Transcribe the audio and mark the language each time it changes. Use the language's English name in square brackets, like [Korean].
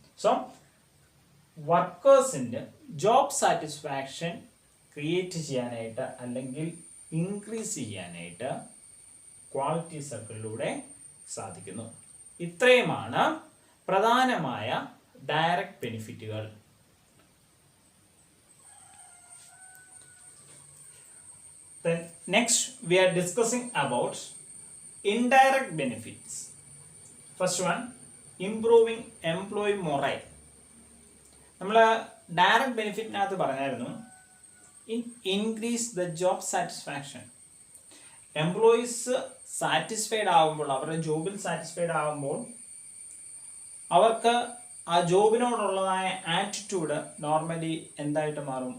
[Malayalam] So വർക്കേഴ്സിൻ്റെ job satisfaction create ചെയ്യാനായിട്ട് അല്ലെങ്കിൽ increase ചെയ്യാനായിട്ട് ക്വാളിറ്റി സർക്കിളിലൂടെ സാധിക്കുന്നു. ഇത്രയുമാണ് പ്രധാനമായ direct ബെനിഫിറ്റുകൾ. [English] Then next we are discussing about indirect benefits. First one, improving employee morale. [Malayalam] നമ്മൾ ഡയറക്റ്റ് ബെനിഫിറ്റിനകത്ത് പറഞ്ഞായിരുന്നു [English] Increase the job satisfaction. [Malayalam] Employees satisfied ആകുമ്പോൾ, അവരുടെ ജോബിൽ സാറ്റിസ്ഫൈഡ് ആകുമ്പോൾ അവർക്ക് ആ ജോബിനോടുള്ളതായ ആറ്റിറ്റ്യൂഡ് നോർമലി എന്തായിട്ട് മാറും?